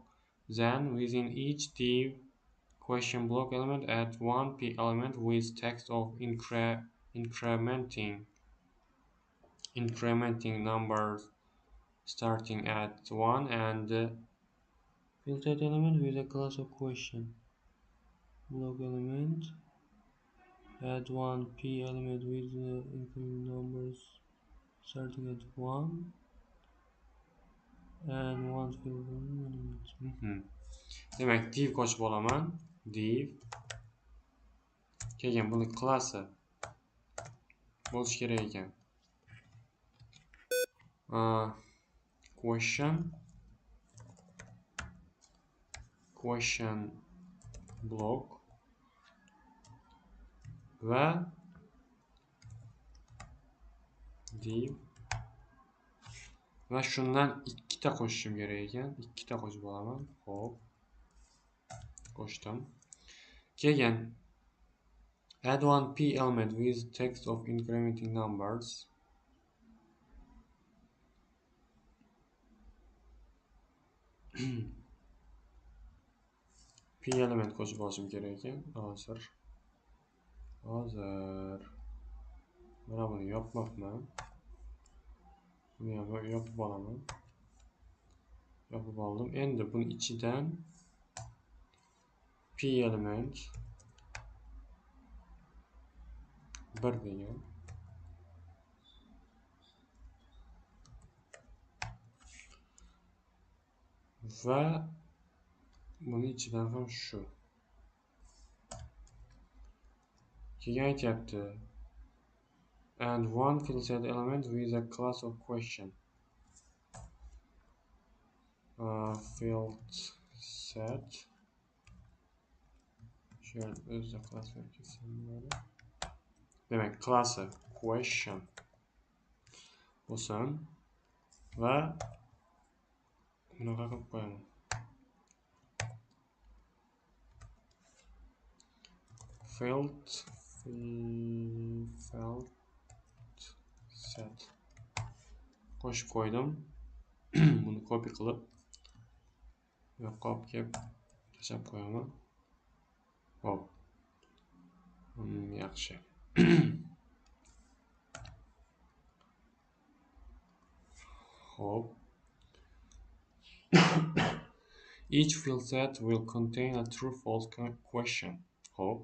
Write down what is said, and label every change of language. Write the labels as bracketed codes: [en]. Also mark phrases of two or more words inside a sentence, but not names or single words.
[en] Then within each div question block element add 1 p element with text of incrementing numbers starting at 1 and filtered element with a class of question block element. Add 1 p element with incrementing numbers starting at 1 and 1 filtered element. [uz] Demak, div qo'shib olaman. Div. Keyin buni klassi bo'lishi kerak ekan. [en] question question block [uz] va div va shundan ikkita qo'shishim kerak ekan. Ikkita qo'shib olaman. Xo'p, qo'shdim. [en] Keyin add one p element with text of incrementing numbers. p element [uz] qo'shib olishim kerak ekan. Hozir mana buni yopmoqman. Buni ham yopib olaman. Yopib oldim. Endi buni ichidan [en] p element [uz] 1 degan va buni ichidan ham shu. Keyin aytyapti [en] and one field set element with a class of question. Field set shared with the class [uz] demek klası question bo'lsin va bunaqa qilib qo'yaman. [en] Field set [uz] qo'shib qo'ydim. Buni copy qilib yoqqa olib kelib tashlab qo'yaman. Hop. Yaxshi. Hop. [en] Each field set will contain a true-false question. [uz] Hop.